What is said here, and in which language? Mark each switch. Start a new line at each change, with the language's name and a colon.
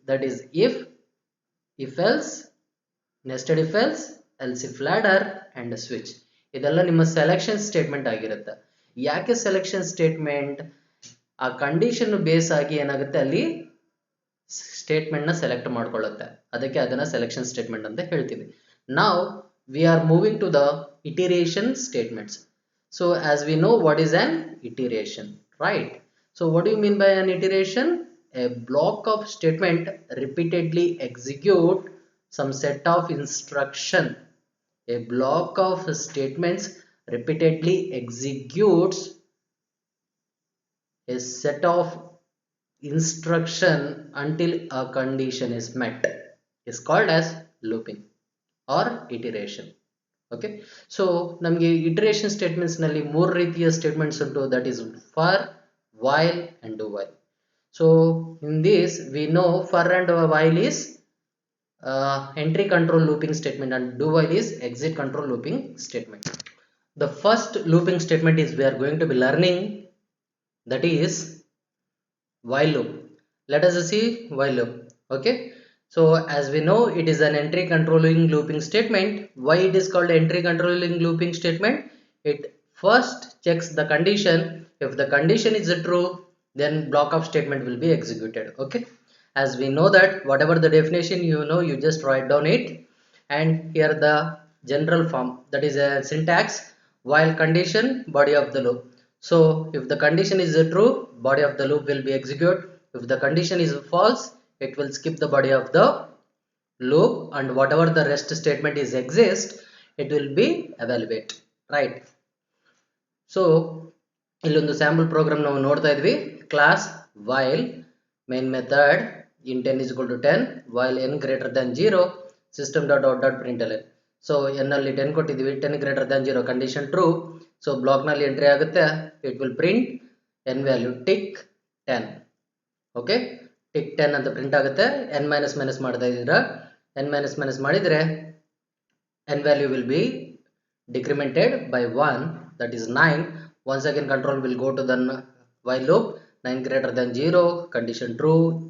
English: That is if else, nested if else, else if ladder and switch.
Kannada: ಇದೆಲ್ಲ ನಿಮ್ಮ selection statement ಆಗಿರುತ್ತೆ. ಯಾಕೆ selection statement, ಆ condition base ಆಗಿ ಏನಾಗುತ್ತೆ, ಅಲ್ಲಿ ಸ್ಟೇಟ್ಮೆಂಟ್ ನ ಸೆಲೆಕ್ಟ್ ಮಾಡ್ಕೊಳ್ಳುತ್ತೆ. ಅದಕ್ಕೆ ಅದನ್ನ ಸೆಲೆಕ್ಷನ್ ಸ್ಟೇಟ್ಮೆಂಟ್ ಅಂತ ಹೇಳ್ತೀವಿ.
English: Now we are moving to the iteration statements. So as we know what is an iteration, right? So what do you mean by an iteration? A block of statement repeatedly execute some set of instruction. A block of statements repeatedly executes a set of instruction until a condition is met is called as looping or iteration.
Kannada: Okay, so ನಮಗೆ ಇಟರೇಷನ್ statements ನಲ್ಲಿ 3 ರೀತಿಯ statements ಉಂಟು.
English: That is for, while and do while. So in this we know for and while is entry control looping statement and do while is exit control looping statement. The first looping statement is we are going to be learning, that is while loop. Let us see while loop. Okay, so as we know, it is an entry controlling looping statement. Why it is called entry controlling looping statement? It first checks the condition. If the condition is true, then block of statement will be executed. Okay, as we know that whatever the definition, you know, you just write down it, and here the general form, that is a syntax, while condition body of the loop. So if the condition is true, body of the loop will be executed. If the condition is false, it will skip the body of the loop, and whatever the rest statement is exist, it will be evaluate, right? So
Kannada: ಇಲ್ಲೊಂದು sample program ನಾವು ನೋಡ್ತಾ ಇದ್ವಿ.
English: Class while main method int n is equal to 10 while n greater than 0 system dot out dot println.
Kannada: So n ಅಲ್ಲಿ 10 ಕೊಟ್ಟಿದ್ವಿ, 10 greater than 0 condition true. So block ನಲ್ಲಿ entry ಆಗುತ್ತೆ,
English: it will print
Kannada: n value tick 10. Okay, tick 10 ಅಂತ print ಆಗುತ್ತೆ. n minus minus ಮಾಡ್ತಾ ಇದ್ದೀರಾ, n minus minus ಮಾಡಿದ್ರೆ
English: n value will be decremented by 1, that is 9. Once again control will go to the while loop. 9 greater than 0, condition true.